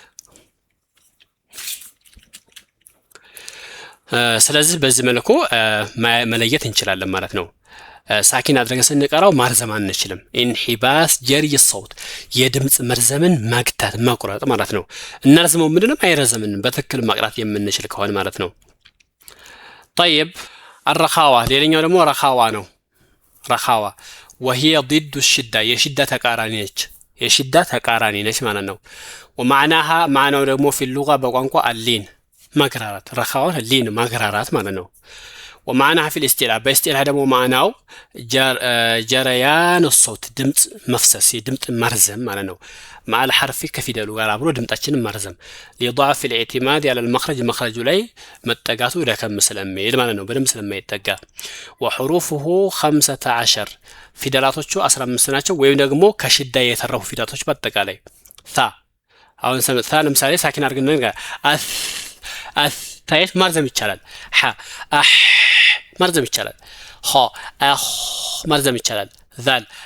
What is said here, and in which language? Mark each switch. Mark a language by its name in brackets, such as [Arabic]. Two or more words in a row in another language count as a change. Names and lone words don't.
[Amharic] ስለዚህ በዚህ መልኩ መለየት እንችላለን ማለት ነው። ሳኪን አድርገን ስንቀራው ማርዘም አንችልም። [Arabic] انحباس جري الصوت [Amharic] የድምጽ መርዘምን ማግታት ማቁረጥ ማለት ነው። እናርዝመው ምንድነው አይረዘምንም በትክክል ማቅራት የምንችል ከሆነ ማለት ነው። [Arabic] طيب الرخاوة [Amharic] ሌላኛው ደግሞ ረኻዋ ነው። ረኻዋ [Arabic] وهي ضد الشدة [Amharic] የሽዳ ተቃራኒ ነች ማለት ነው። ومعناها معناው ደግሞ [Arabic] في اللغة [Amharic] በቋንቋ አሊን ማግራራት ረኻዋ ሊን ማግራራት ማለት ነው። [Arabic] ومعناها في الاستلاء باستلاء [Amharic] ደግሞ معناው [Arabic] جريان الصوت [Amharic] ድምጽ መፍሰስ የድምጽ መርዘም ማለት ነው። [Arabic] مع الحرف [Amharic] ከፊደሉ ጋር አብሮ ድምጣችንን መርዘም [Arabic] لضعف الاعتماد على المخرج [Amharic] መخرጁ ላይ መጠጋቱ ደከም ስለሚል ማለት ነው። በደም ስለማይጠጋ وحروفه 15 ፊደላቶቹ 15 ናቸው። ወይም ደግሞ ከሽዳ የተረፉ ፊደላቶች በአጠቃላይ አሁን ለምሳሌ ሳኪን አድርገን ነገር ታይት ማርዘም ይቻላል። ማርዘም ይቻላል። ማርዘም ይቻላል። ዛል